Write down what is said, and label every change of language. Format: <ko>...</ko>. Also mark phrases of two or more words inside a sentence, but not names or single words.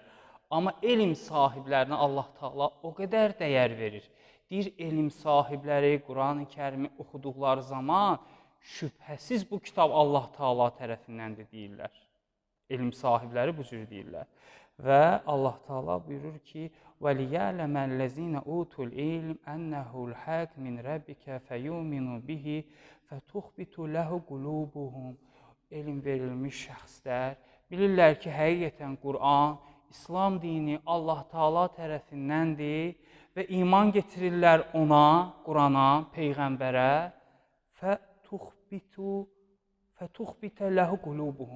<az>Amma elm sahiblərinə Allah Taala o qədər dəyər verir. Deyir, elm sahibləri Quran-ı Kərimi oxuduqları zaman şübhəsiz bu kitab Allah Taala tərəfindəndir deyirlər. Elm sahibləri bu cür deyirlər. Və Allah Taala buyurur ki,</az> <ar>وَلِيَعْلَمَ الَّذِينَ أُوتُوا الْعِلْمَ أَنَّهُ الْحَقُّ مِنْ رَبِّكَ فَيُؤْمِنُوا بِهِ فَتُخْبِتُ لَهُ قُلُوبُهُمْ.</ar> <az>Elm verilmiş şəxslər Bilirlər ki, həqiqətən Quran, İslam dini Allah Taala tərəfindəndir və iman getirirlər ona, Qurana, Peyğəmbərə.</az> <ar>فتخبت له قلوبهم.</ar>